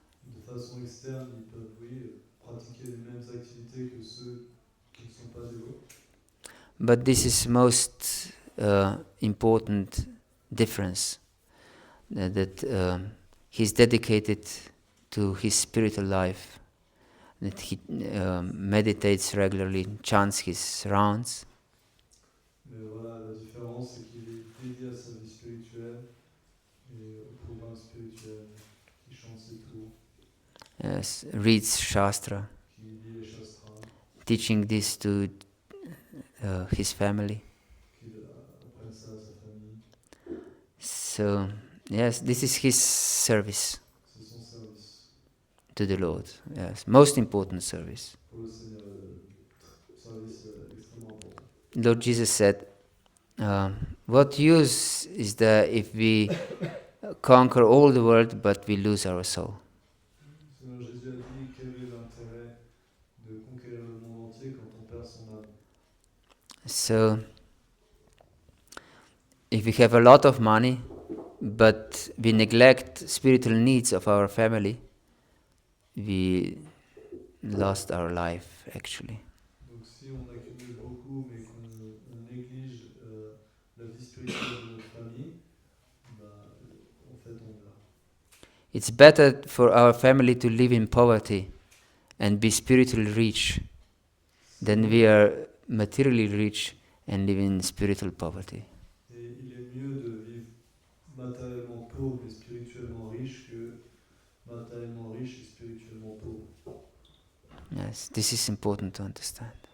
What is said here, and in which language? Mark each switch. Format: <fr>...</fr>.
<fr>De façon externe, ils peuvent, oui, pratiquer les mêmes activités que ceux qui ne sont pas dévots.</fr> <en>But this is most important difference, that he's dedicated to his spiritual life, that he meditates regularly, chants his rounds,</en> <fr>Mais voilà, la différence, c'est qu'il est dédié à sa vie spirituelle et au programme spirituel, qui chante ses tours,</fr> <en>yes, reads Shastra,</en> <fr>qui lit les shastras,</fr> <en>teaching this to his family.</en> <fr>qui apprenne ça à sa famille.</fr> <en>So, yes, this is his service</en> <fr>C'est son service</fr> <en>to the Lord. Yes, most important service.</en> <fr>pour le Seigneur, service extrêmement important.</fr> <en>Lord Jesus said, what use is there if we conquer all the world but we lose our soul?</en> <fr>Seigneur Jésus a dit quel est l'intérêt de conquérir le monde entier quand on perd son âme.</fr> <en>So, if we have a lot of money but we neglect spiritual needs of our family, we lost our life actually.</en> <fr>Donc si on accumule beaucoup mais qu'on néglige la vie spirituelle de notre famille, bah, en fait on meurt.</fr> <en>It's better for our family to live in poverty and be spiritually rich than we are materially rich and live in spiritual poverty.</en> <fr>Et il est mieux de vivre matériellement pauvre et spirituellement riche que matériellement riche et spirituellement pauvre.</fr> <en>Yes, this is important to understand.</en>